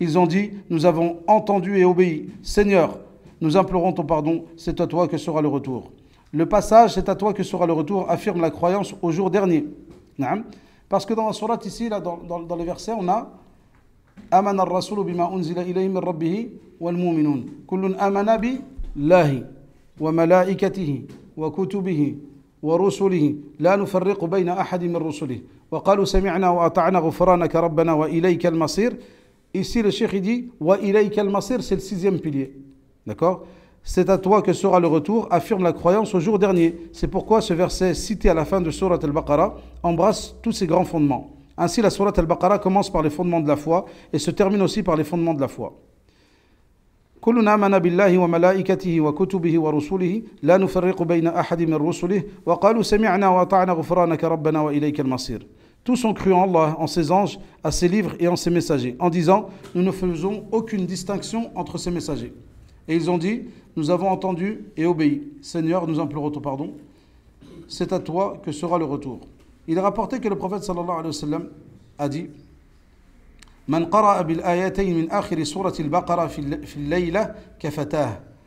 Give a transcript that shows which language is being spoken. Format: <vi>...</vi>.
<fr>Ils ont dit « Nous avons entendu et obéi. Seigneur, nous implorons ton pardon, c'est à toi que sera le retour. » Le passage « C'est à toi que sera le retour » affirme la croyance au jour dernier. Parce que dans la sourate ici, là, dans les versets, on a «</fr> <ar>Amana ar-rasulu bima unzila ilayhi min rabbihi wal mu'minun. Kullun amana billahi wa malaikatihi wa kutubihi. ورسله لا نفرق بين أحد من رسله وقالوا سمعنا وأطعنا غفرانك ربنا وإليك المصير.</ar> <fr>Ici le cheikh dit</fr> <ar>وإليك المصير,</ar> <fr>c'est le 6e pilier. D'accord? C'est à toi que sera le retour, affirme la croyance au jour dernier. C'est pourquoi ce verset cité à la fin de Surat Al-Baqarah embrasse tous ces grands fondements. Ainsi la Surat Al-Baqarah commence par les fondements de la foi et se termine aussi par les fondements de la foi.</fr> <ar>كلنا آمن بالله وملائكته وكتبه ورسله لا نفرق بين أحد من رسله وقالوا سمعنا وأطعنا غفرانك ربنا وإليك المصير.</ar> <fr>Tous ont cru en Allah, en ses anges, à ses livres et en ses messagers, en disant « Nous ne faisons aucune distinction entre ces messagers. » Et ils ont dit « Nous avons entendu et obéi. Seigneur, nous implorons ton pardon. C'est à toi que sera le retour. » Il est rapporté que le prophète sallallahu alayhi wa sallam a dit «</fr> <ar>من قرأ بالآيتين من آخر سورة البقرة في الليلة كفتاه.</ar>